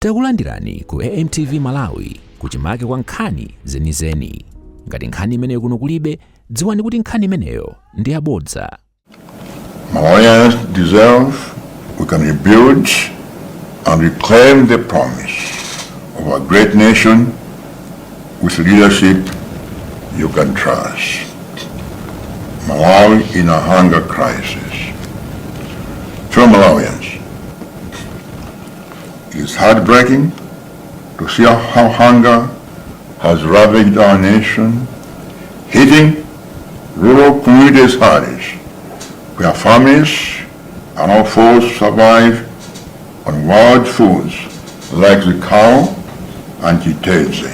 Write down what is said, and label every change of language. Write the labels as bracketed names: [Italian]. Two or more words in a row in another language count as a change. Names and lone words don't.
[Nyanja] Takulandirani ku AMTV Malawi kuchimake kwa nkhani zenizeni. Ngati nkhani imeneyo kuno kulibe, dziwani kuti nkhani imeneyo ndi yabodza. [English] Malawians deserve we can rebuild and reclaim the promise of a great nation with leadership you can trust. Malawi in a hunger crisis. Fellow Malawians, it is heartbreaking to see how hunger has ravaged our nation, hitting rural communities hardest, where families are now forced to survive on wild foods like the cow and chiteze.